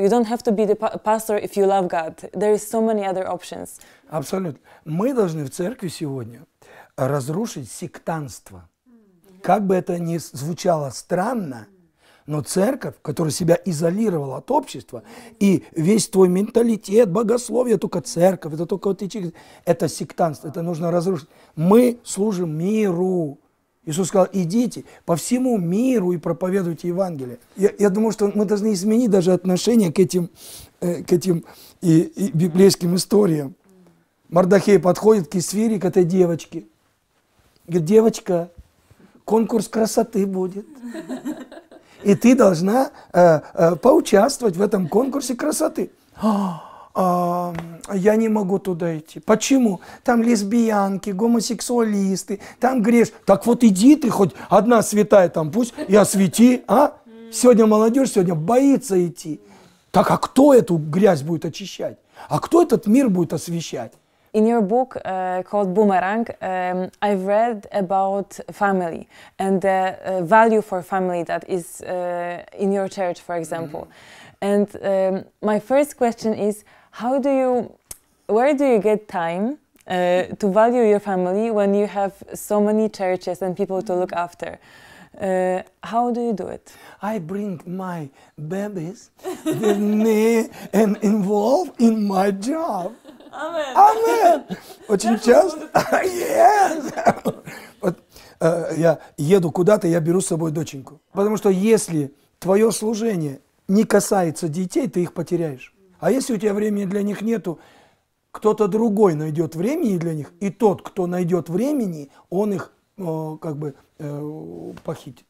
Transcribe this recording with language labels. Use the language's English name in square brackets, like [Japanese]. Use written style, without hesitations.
[English] You don't have to be the pastor if you love God. There is so many other options. [Russian] Абсолютно. Мы должны в церкви сегодня разрушить сектантство. Как бы это ни звучало странно, но церковь, которая себя изолировала от общества, и весь твой менталитет, богословие, только церковь, это только вот эти, это сектантство, это нужно разрушить. Мы служим миру. Иисус сказал, идите по всему миру и проповедуйте Евангелие. Я думаю, что мы должны изменить даже отношение к этим и библейским историям. Мардахей подходит к Исфире, к этой девочке. Говорит, девочка, конкурс красоты будет. И ты должна поучаствовать в этом конкурсе красоты. я не могу туда идти. Почему? Там лесбиянки, гомосексуалисты, там греш. Так вот иди ты, хоть одна святая там пусть и освети, а? Сегодня молодежь сегодня боится идти. Так а кто эту грязь будет очищать? А кто этот мир будет освещать? [English] In your book called Boomerang, I've read about family and the value for family that is in your church, for example. And my first question is, where do you get time to value your family when you have so many churches and people to look after? How do you do it? I bring my babies with me and involve in my job. Amen. [Russian] Amen. Очень часто. [English] Yes. [Russian] Вот, я еду куда-то, я беру с собой доченьку. Потому что если твое служение не касается детей, ты их потеряешь. А если у тебя времени для них нету, кто-то другой найдет времени для них, и тот, кто найдет времени, он их как бы похитит.